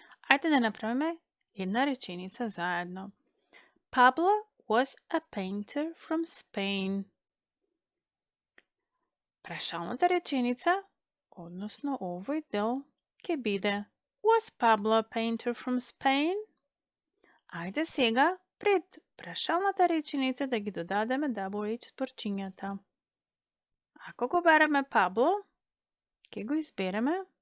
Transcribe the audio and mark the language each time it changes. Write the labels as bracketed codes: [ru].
[mk] Ајде да направиме една реченица заедно. [en] Pablo was a painter from Spain. [mk] Прашалната реченица, односно овој дел, ќе биде [en] Was Pablo a painter from Spain? [mk] Ајде сега, пред прашалната реченица да ги додадеме WH зборчињата. Ако го бараме Пабло, ќе го избереме